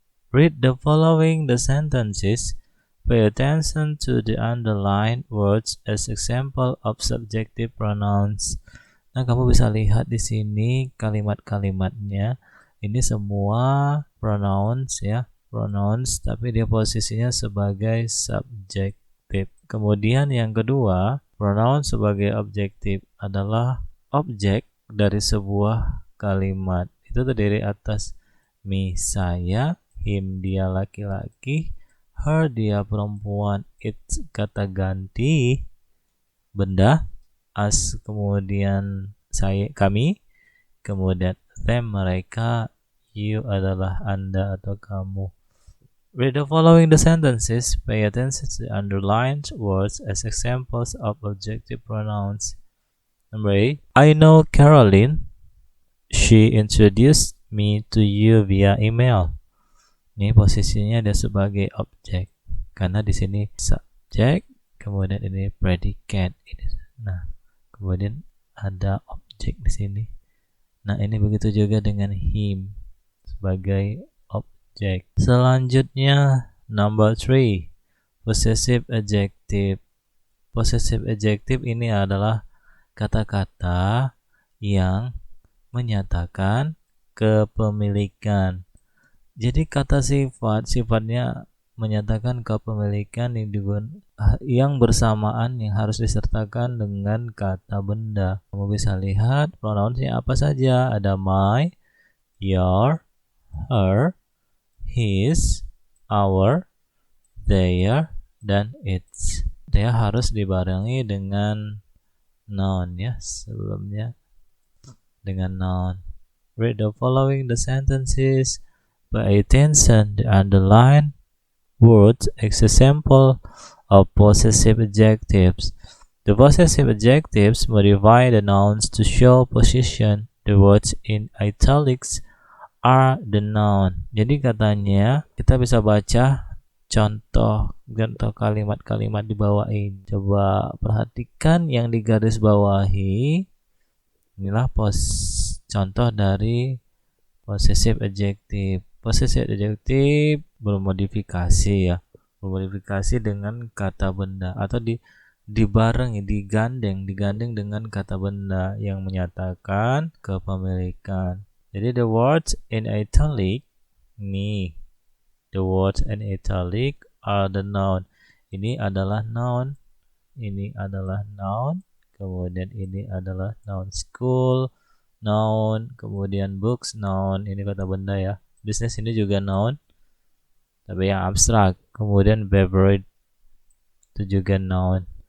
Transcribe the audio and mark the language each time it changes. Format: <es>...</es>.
<en>Read the following the sentences. Pay attention to the underlined words as example of subjective pronouns.</en> <id>Nah, kamu bisa lihat di sini kalimat-kalimatnya. Ini semua pronouns ya. pronouns, tapi dia posisinya sebagai subjektif. Kemudian yang kedua, pronoun sebagai objektif adalah objek dari sebuah kalimat. Itu terdiri atas me, saya, him, dia laki-laki, her, dia perempuan, it, kata ganti, benda, us, kemudian saya, kami, kemudian them, mereka, you adalah anda atau kamu.</id> <en>Read the following the sentences. Pay attention to the underlined words as examples of objective pronouns. Number 8. I know Caroline. She introduced me to you via email.</en> <id>Ini posisinya dia sebagai objek karena di sini subjek, kemudian ini predicate. Nah, kemudian ada objek di sini. Nah, ini begitu juga dengan him sebagai objek. Selanjutnya number 3, possessive adjective. Possessive adjective ini adalah kata-kata yang menyatakan kepemilikan. Jadi kata sifat, sifatnya menyatakan kepemilikan yang bersamaan yang harus disertakan dengan kata benda. Kamu bisa lihat pronounsnya apa saja. Ada my, your, her, his, our, their, dan its. Dia harus dibarengi dengan noun ya, sebelumnya dengan noun.</id> <en>Read the following the sentences. Pay attention the underlined words as example of possessive adjectives. The possessive adjectives modify the nouns to show position. The words in italics are the noun.</en> <id>Jadi katanya kita bisa baca contoh kalimat-kalimat di bawah ini. Coba perhatikan yang di garis bawahi. Inilah contoh dari possessive adjective. Possessive adjective bermodifikasi ya. Bermodifikasi dengan kata benda atau dibarengi, digandeng dengan kata benda yang menyatakan kepemilikan.</id> <en>Jadi the words in italic nih, the words in italic are the noun.</en> <id>Ini adalah noun, ini adalah noun, kemudian ini adalah noun. School, noun, kemudian books, noun, ini kata benda ya. Business ini juga noun, tapi yang abstrak. Kemudian beverage itu juga noun.</id>